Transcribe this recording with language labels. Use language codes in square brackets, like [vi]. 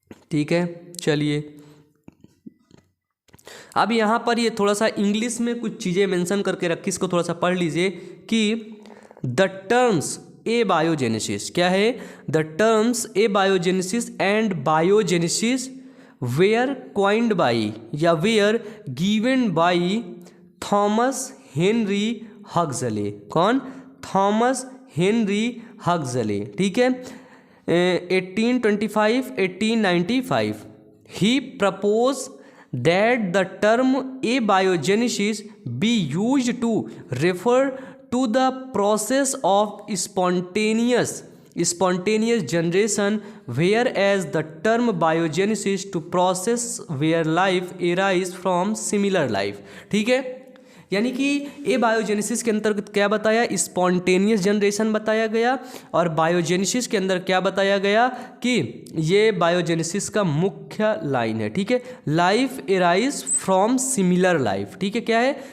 [hi] ठीक है, चलिए अब यहाँ पर ये थोड़ा सा इंग्लिश में कुछ चीज़ें मेंशन करके रखी, इसको थोड़ा सा पढ़ लीजिए कि [en] the terms abiogenesis [hi] क्या है? [en] The terms abiogenesis and biogenesis were coined by या were given by Thomas Henry Huxley. [hi] कौन? Thomas Henry Huxley. ठीक है, [en] 1825-1895 he propose that the term abiogenesis be used to refer to the process of spontaneous generation, whereas the term biogenesis to process where life arise from similar life। [hi] ठीक है, यानी कि ए biogenesis के अंतर्गत क्या बताया? स्पॉन्टेनियस जनरेशन बताया गया, और बायोजेनेसिस के अंदर क्या बताया गया कि ये बायोजेनेसिस का मुख्य लाइन है। ठीक है, [en] Life arise from similar life. [hi] ठीक है, क्या है?